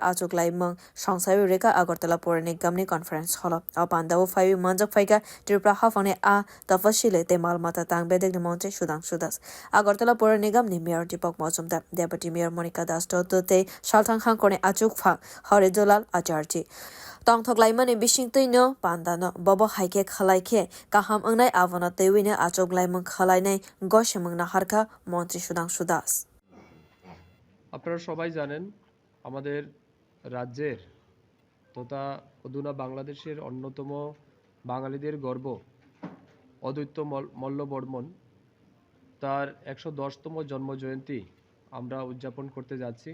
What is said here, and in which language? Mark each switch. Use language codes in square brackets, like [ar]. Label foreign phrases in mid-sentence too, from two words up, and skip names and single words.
[trp] achuglaimwng songsai reka agartala Puranigam ni conference hall a panda o phawi manjak phaika Tripura hafane a tapashili te malmata tang bedek ni monte sudas agartala Puranigam ni mayor dipok mojumdar deputy mayor monica das te salthang hangkone achugfa haridolal acharji tang thoglaimani bisingtino panda no bobo haike khalaike kaham angnai avana tewine achuglaimwng khalainai goshemung naharka মন্ত্রী সুধাংশু দাস। [bn] আপনারা সবাই জানেন আমাদের রাজ্যের তথা অধুনা বাংলাদেশের অন্যতম বাঙালিদের গর্ব অদ্বৈত মল্লবর্মন তার 110তম জন্মজয়ন্তী আমরা উদযাপন করতে যাচ্ছি।